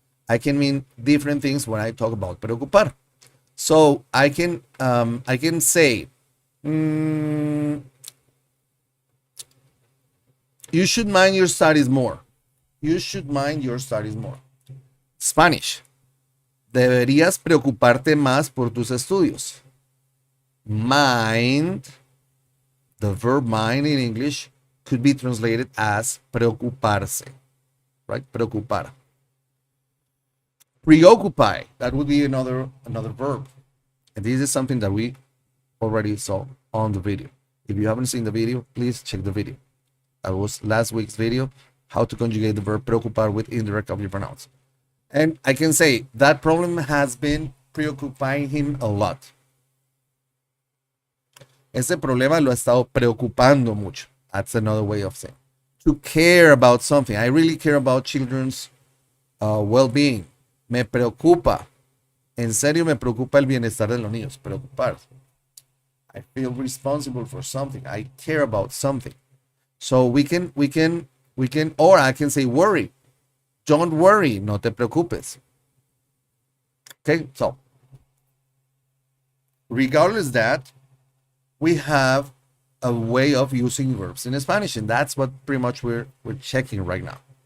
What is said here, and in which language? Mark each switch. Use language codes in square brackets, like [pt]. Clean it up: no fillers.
[en] I can mean different things when I talk about preocupar. So I can say, you should mind your studies more. You should mind your studies more. Spanish. [es] Deberías preocuparte más por tus estudios. [en] Mind, the verb mind in English, could be translated as preocuparse, right? Preocupar. Preoccupy, that would be another verb. And this is something that we already saw on the video. If you haven't seen the video, please check the video. That was last week's video, how to conjugate the verb preocupar with indirect object pronouns. And I can say that problem has been preoccupying him a lot. [es] Ese problema lo ha estado preocupando mucho. [en] That's another way of saying. To care about something. I really care about children's well-being. [es] Me preocupa. En serio me preocupa el bienestar de los niños. Preocupar. [en] I feel responsible for something. I care about something. So we can, or I can say worry. Don't worry. [es] No te preocupes. [en] Okay, so regardless that, we have a way of using verbs in Spanish, and that's what pretty much we're checking right now.